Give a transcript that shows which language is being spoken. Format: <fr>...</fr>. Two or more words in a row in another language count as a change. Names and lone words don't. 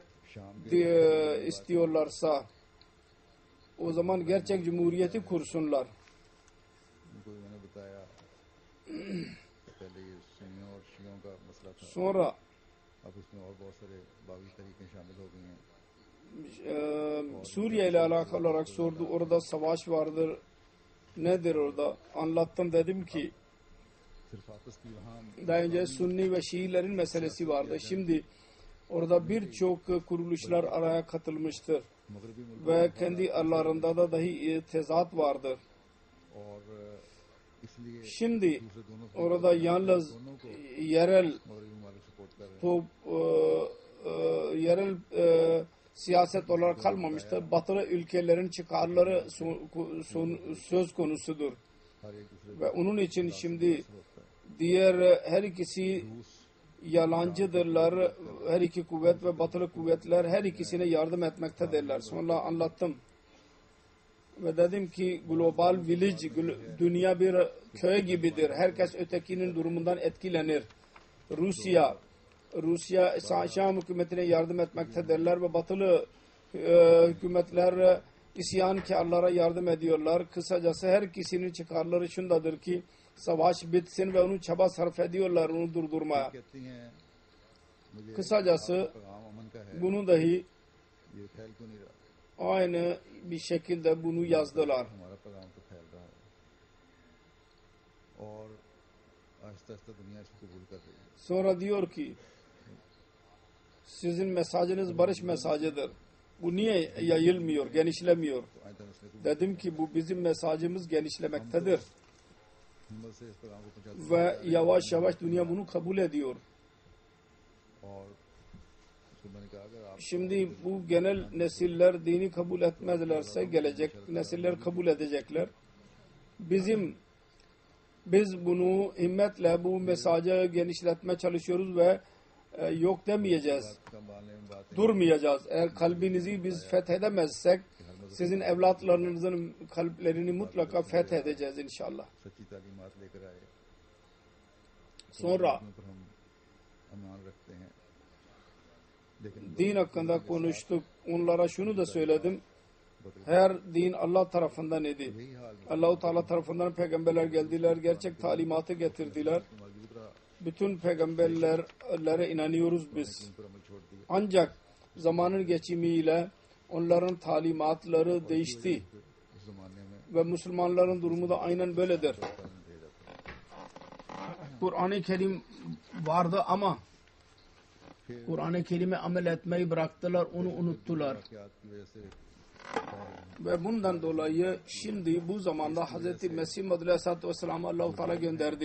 <ur>شام کے</ur> <tr>istiyorlarsa o zaman gerçek cumhuriyeti kursunlar.</tr> <ur>ان کو بھی میں نے بتایا پہلے یہ سنیوں اور شیعوں کا مسئلہ تھا,</ur> <tr>Sonra</tr> <ur>اب اس میں اور بہت سارے باغی طریقے شامل ہو گئی ہیں.</ur> <tr>Suriye ile alakalı olarak sordu. Orada savaş vardır. Nedir orada? Anlattım, dedim ki</tr> <ur>صرف آپس کی وہاں</ur> <tr>daha önce Sunni ve Şiilerin meselesi vardı. Şimdi orada birçok kuruluşlar araya katılmıştır.</tr> <ur>مغربی ملک</ur> <tr>Ve kendi aralarında da dahi tezat vardır.</tr> <ur>اور اس لیے</ur> <tr>Şimdi</tr> <ur>دوسرے دونوں کو</ur> <tr>orada yalnız yerel</tr> <ur>مغربی ممالک سپورٹ کر رہے ہیں.</ur> <tr>yerel siyaset olarak kalmamıştır. Batılı ülkelerin çıkarları söz konusudur.</tr> <ur>ہر ایک دوسرے</ur> <tr>Ve onun için şimdi</tr> <ur>ہوتا ہے.</ur> <tr>diğer her ikisi yalancıdırlar. Her iki kuvvet ve batılı kuvvetler her ikisine yardım etmektedirler. Sonra anlattım. Ve dedim ki</tr> <en>global village,</en> <tr>dünya bir köy gibidir. Herkes ötekinin durumundan etkilenir. Rusya Şam hükümetine yardım etmektedirler ve batılı hükümetler isyankarlara yardım ediyorlar. Kısacası her ikisinin çıkarları şundadır ki savaş bitsin ve onu çaba sarf ediyorlar onu durdurmaya.</tr> <ur>کہتی ہیں مجھے</ur> <tr>Kısacası</tr> <ur>پیغام امن کا ہے,</ur> <tr>bunu dahi</tr> <ur>یہ پھیل کیوں نہیں رہا?</ur> <tr>aynı bir şekilde bunu yazdılar.</tr> <ur>ہمارا پیغام تو پھیل رہا ہے اور آہستہ آہستہ دنیا اس کو قبول کر رہی ہے.</ur> <tr>Sonra diyor ki sizin mesajınız barış mesajıdır. Bu niye yayılmıyor, genişlemiyor?</tr> <ur>تو آئندہ نسلیں کو</ur> <tr>Dedim ki bu bizim mesajımız genişlemektedir.</tr> <ur>ہمت سے اس پیغام کو پہنچاتے</ur> <tr>Ve yavaş yavaş dünya bunu kabul ediyor.</tr> <ur>اور اس کو میں نے کہا اگر آپ</ur> <tr>Şimdi bu genel nesiller dini kabul etmezlerse gelecek nesiller kabul edecekler. Biz bunu himmetle bu mesajı genişletmeye çalışıyoruz ve yok demeyeceğiz.</tr> <ur>سنبھالنے میں باتیں</ur> <tr>Durmayacağız. Eğer kalbinizi biz fethedemezsek sizin evlatlarınızın kalplerini mutlaka fethedeceğiz inşallah.</tr> <ur>سچی تعلیمات لے کر آئے,</ur> <tr>Sonra</tr> <ur>ان پر ہم امان رکھتے ہیں، لیکن</ur> <tr>din hakkında konuştuk. Onlara şunu da söyledim. Her din Allah tarafından idi.</tr> <ur>یہی حال ہے.</ur> <tr>Allah-u Teala tarafından peygamberler geldiler. Gerçek talimatı getirdiler.</tr> <ur>موجود رہا,</ur> <tr>Bütün peygamberlere inanıyoruz biz.</tr> <ur>ان پر عمل چھوڑ دیا.</ur> <tr>Ancak zamanın geçimiyle onların talimatları değişti.</tr> <ur>اس زمانے میں</ur> <tr>Ve Müslümanların durumu da aynen böyledir.</tr> <ur>پالن کیا جاتا ہے.</ur> <tr>Kur'an-ı Kerim vardı ama</tr> <ur>फिर</ur> <tr>Kur'an-ı Kerim'e amel etmeyi bıraktılar, onu unuttular.</tr> <ur>واقعات کی وجہ سے</ur> <tr>Ve bundan dolayı şimdi bu zamanda Hz. Mesih Muhammed</tr> <ar>عليه الصلاة والسلام'ı</ar> <tr>Allah-u Teala gönderdi.</tr>